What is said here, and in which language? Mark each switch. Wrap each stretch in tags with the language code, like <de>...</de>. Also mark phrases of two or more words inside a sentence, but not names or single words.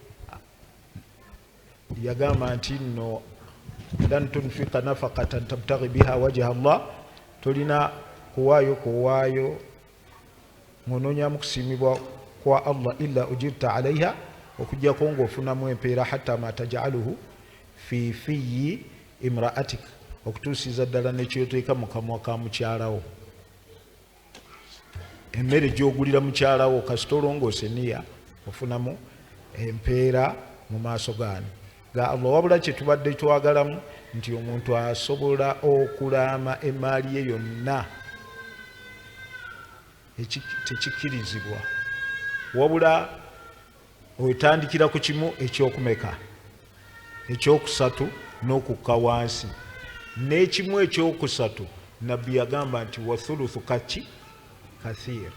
<lg>yagamba nti nno</lg> <ar>لن تنفق نفقة تبتغي بها وجه الله,</ar> <lg>tolina kuwaayo ng'onoonyamu kusiimibwa kwa Allah</lg> <ar>إلا أجرت عليها,</ar> <lg>okujjako ng'ofunamu empeera,</lg> <ar>حتى ما تجعله في في امرأتك,</ar> <lg>okutuusiza ddala nekyoteeka mu kamwa ka mukyalawo. emmere gy'ogulira mukyalawo kasita olongoose niya ofunamu empeera mu maaso gaani ga Allah. Wabula kye tubadde twagalamu nti omuntu asobola okulaama emaali ye yonna tekikkirizibwa, wabula otandikira ku kimu ekyokumeka ekyokusatu n'okukka wansi, n'ekimu ekyokusatu nabbi yagamba nti</lg> <ar>والثلث كاكي كثير.</ar>